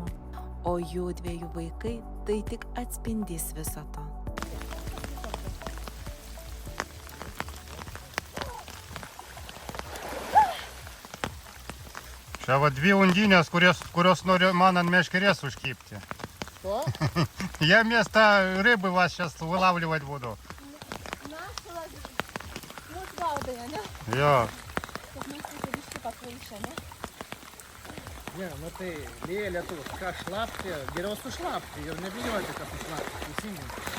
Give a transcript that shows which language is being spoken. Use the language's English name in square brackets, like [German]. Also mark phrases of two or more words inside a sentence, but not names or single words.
[Lithuanian] O jų dviejų vaikai tai tik atspindys viso to. Čia va dvi undinės, kurios nori man ant meškerės užkipti. [Russian] Что? Я вместо рыбы вас сейчас вылавливать буду. [Lithuanian] Jo. Ne, nu tai lyja lietus, ką šlapti, geriau sušlapti ir nebijoti, kad sušlapti, teisingai.